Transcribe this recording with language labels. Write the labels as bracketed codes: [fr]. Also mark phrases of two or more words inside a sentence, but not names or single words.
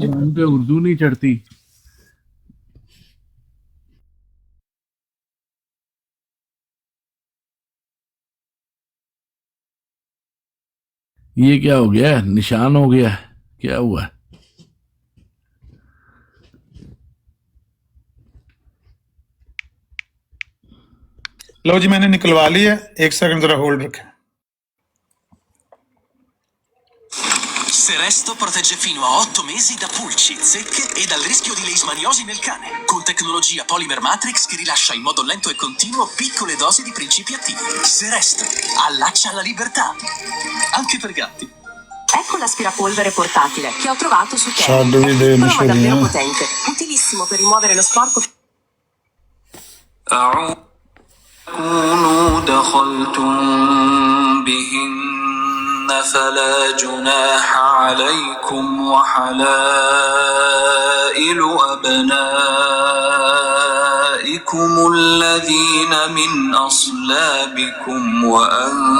[ur] زبان پہ اردو نہیں چڑھتی۔ یہ کیا ہو گیا، نشان ہو گیا، کیا ہوا? لو جی میں نے نکلوا لیا، ایک سیکنڈ ذرا ہولڈ رکھیں. [it] Seresto protegge fino a 8 mesi da pulci, zecche e dal rischio di leishmaniosi nel cane, con tecnologia Polymer Matrix che rilascia in modo lento e continuo piccole dosi di principi attivi. Seresto allaccia alla libertà, anche per gatti. Ecco l'aspirapolvere portatile che ho trovato su Salve, Temu. È vede, piccolo ma Michele, davvero eh. potente, utilissimo per rimuovere lo sporco. [ar] كونوا دخلتم بهن فلا جناح عليكم وحلائل أبنائكم الذين من أصلابكم وأن